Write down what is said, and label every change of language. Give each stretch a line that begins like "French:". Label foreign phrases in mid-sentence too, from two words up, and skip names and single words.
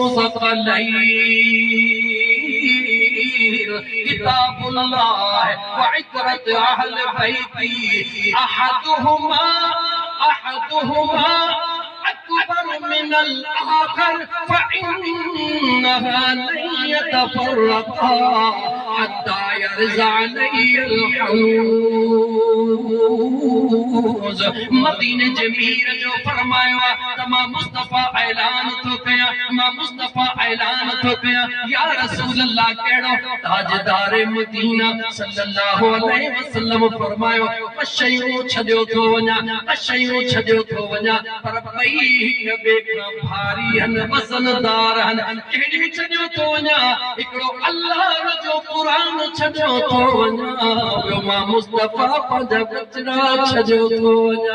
Arabic: الثقلين كتاب الله وعترتي أهل بيتي أحدهما أكبر من الآخر فإنها لن يتفرقا حتى يردا علي الحوض
Sindhi: मदीने जे मीर जो फरमायो त मां मुस्तफा ऐलान थो कयां
Arabic: يا رسول الله
Sindhi: कहिड़ो ताजदार मदीना
Arabic: صلى الله عليه وسلم
Sindhi: फरमायो शयूं छॾियो थो वञा पर ॿई हिक ॿिए खां भारी आहिनि वज़नदार आहिनि कहिड़ी छॾियो थो वञा हिकिड़ो अल्लाह जो क़ुरान छॾियो थो वञा ॿियो मां मुस्तफा पंहिंजा बचड़ा छॾियो थो वञा